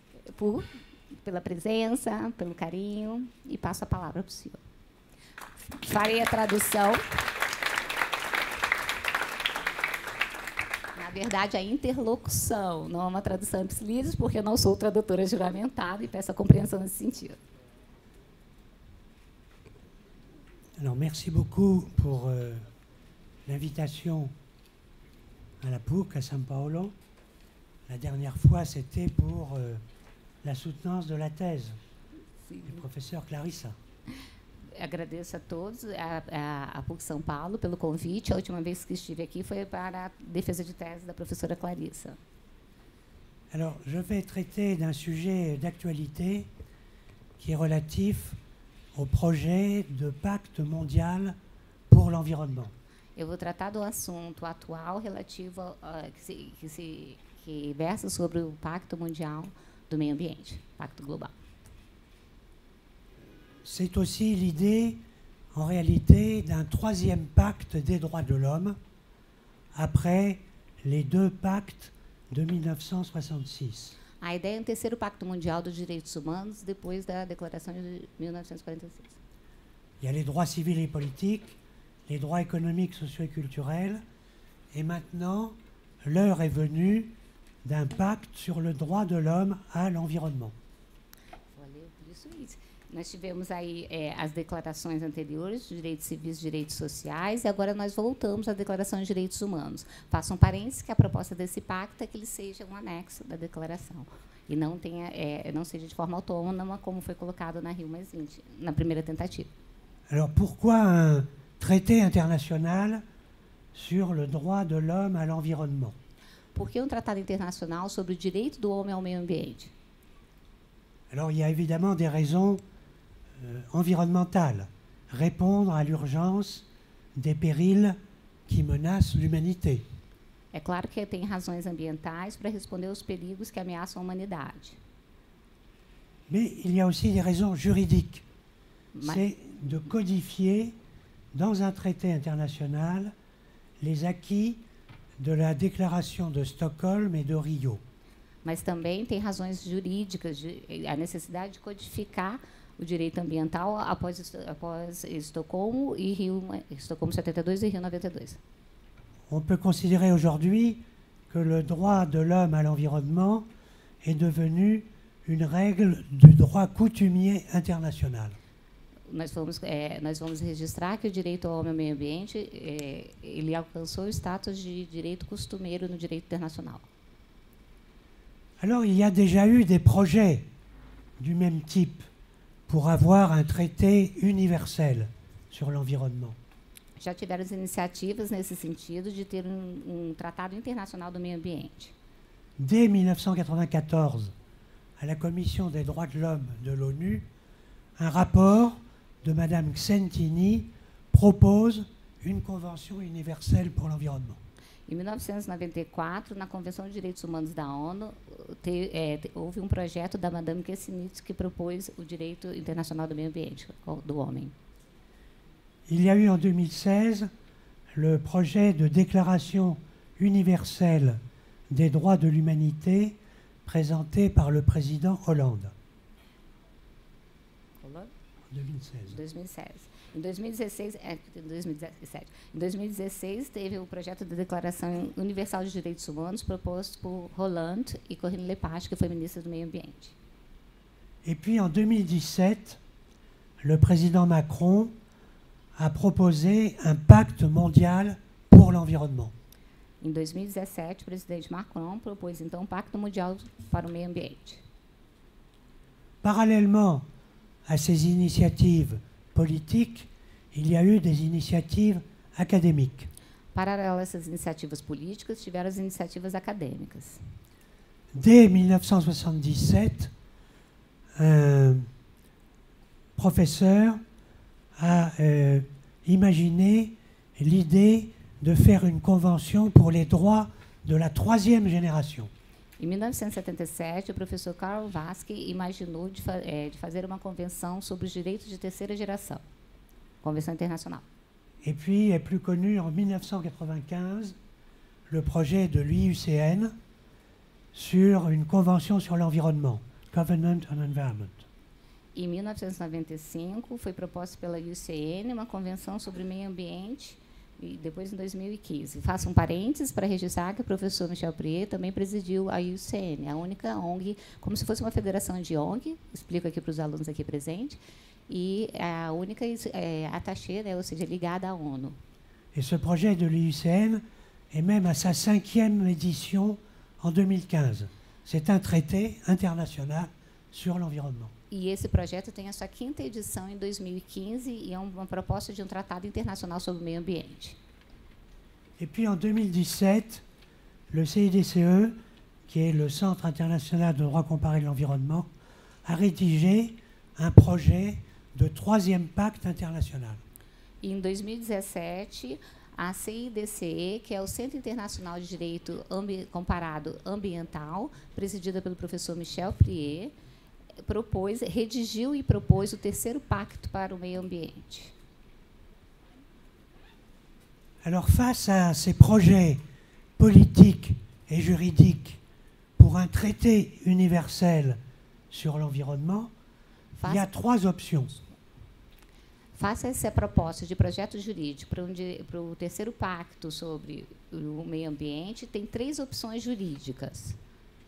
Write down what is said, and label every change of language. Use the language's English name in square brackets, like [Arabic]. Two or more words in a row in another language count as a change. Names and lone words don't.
[Portuguese] Pela presença, pelo carinho, e passo a palavra para o senhor. Farei a tradução. Na verdade, a interlocução, não é uma tradução ipsilídeos, porque eu não sou tradutora juramentada, e peço a compreensão nesse sentido. [French] Alors, merci beaucoup pour l'invitation à la PUC, à São Paulo. La dernière fois, c'était pour la soutenance de la thèse du professeur Clarissa. [Portuguese] Agradeço a todos, a PUC São Paulo, pelo convite. A última vez que estive aqui foi para a defesa de tese da professora Clarissa. [French] Alors, je vais traiter d'un sujet d'actualité qui est relatif au projet de pacte mondial pour l'environnement. [Portuguese] Eu vou tratar do assunto atual relativo que versa sobre o Pacto Mundial do Meio Ambiente, Pacto Global. [French] C'est aussi l'idée, en réalité, d'un troisième pacte des droits de l'homme, après les 2 pactes de 1966. [Portuguese] A ideia é um terceiro Pacto Mundial dos Direitos Humanos, depois da Declaração de 1946. [French] Il y a les droits civils et politiques, les droits économiques, sociaux et culturels, et maintenant, l'heure est venue d'un pacte sur le droit de l'homme à l'environnement. [Portuguese] Valeu por isso. Nós tivemos aí as declarações anteriores de direitos civis e direitos sociais, e agora nós voltamos à Declaração de Direitos Humanos. Façam parênteses que a proposta desse pacto é que ele seja um anexo da declaração e não seja de forma autônoma, como foi colocado na Rio +20, na primeira tentativa. [French] Alors pourquoi un traité international sur le droit de l'homme à l'environnement? [Portuguese] Por que um tratado internacional sobre o direito do homem ao meio ambiente? [French] Alors il y a évidemment des raisons environnementales. Répondre à l'urgence des périls qui menacent l'humanité. [Portuguese] É claro que tem razões ambientais para responder aos perigos que ameaçam a humanidade. [French] Mais il y a aussi des raisons juridiques. C'est de codifier dans un traité international les acquis de la déclaration de Stockholm et de Rio. [Portuguese] Mas também tem razões jurídicas, a necessidade de codificar o direito ambiental após Estocolmo e Estocolmo 72 e Rio 92. [French] On peut considérer aujourd'hui que le droit de l'homme à l'environnement est devenu une règle du droit coutumier international. [Portuguese] Nós vamos registrar que o direito ao homem ao meio ambiente ele alcançou o status de direito costumeiro no direito internacional. [French] Alors, il y a déjà eu des projets du même type pour avoir un traité universel sur l'environnement. [Portuguese] Já tiveram iniciativas nesse sentido de ter um tratado internacional do meio ambiente. [French] Dès 1994, à la Commission des droits de l'homme de l'ONU, un rapport de Madame Xentini propose une convention universelle pour l'environnement. [Portuguese] Em 1994, na Convenção de Direitos Humanos da ONU, houve um projeto da Madame Xentini que propôs o direito internacional do meio ambiente, do homem. [French] Il y a eu en 2016 le projet de déclaration universelle des droits de l'humanité présenté par le président Hollande. [Portuguese] 2016. 2016. Em 2016, 2017. Em 2016 teve o projeto de Declaração Universal de Direitos Humanos proposto por Hollande e Corinne Lepage, que foi ministra do Meio Ambiente. [French] Et puis en 2017, le président Macron a proposé un pacte mondial pour l'environnement. [Portuguese] Em 2017, o presidente Macron propôs então um pacto mundial para o meio ambiente. [French] Parallèlement à ces initiatives politiques, il y a eu des initiatives académiques. [Portuguese] Paralelo a essas iniciativas políticas, tiveram as iniciativas acadêmicas. [French] Dès 1977, un professeur a imaginé l'idée de faire une convention pour les droits de la troisième génération. [Portuguese] Em 1977, o professor Karl Vaske imaginou de fazer uma convenção sobre os direitos de terceira geração, convenção internacional. [French] Et puis est plus connu en 1995 le projet de l'IUCN sur une convention sur l'environnement, [English] Covenant on Environment. [Portuguese] Em 1995, foi proposta pela IUCN uma convenção sobre meio ambiente, e depois em 2015. Faço um parênteses para registrar que o professor Michel Priet também presidiu a IUCN, a única ONG, como se fosse uma federação de ONG, explico aqui para os alunos aqui presentes, e a única attachée, ou seja, ligada à ONU. [French] Et ce projet de l'IUCN est même à sa 5e édition en 2015. C'est un traité international sur l'environnement. [Portuguese] E esse projeto tem a sua 5ª edição em 2015 e é uma proposta de um tratado internacional sobre o meio ambiente. [French] Et puis en 2017, le CIDCE, qui est le Centre international de droit comparé de l'environnement, a rédigé un projet de 3e pacte international. [Portuguese] E em 2017, a CIDCE, que é o Centro Internacional de Direito Comparado Ambiental, presidida pelo professor Michel Priet, redigiu e propôs o 3º pacto para o meio ambiente. [French] Alors, face à ces projets politiques et juridiques pour un traité universel sur l'environnement, il y a 3 options. [Portuguese] Face a essa proposta de projeto jurídico para o 3º pacto sobre o meio ambiente, tem 3 opções jurídicas.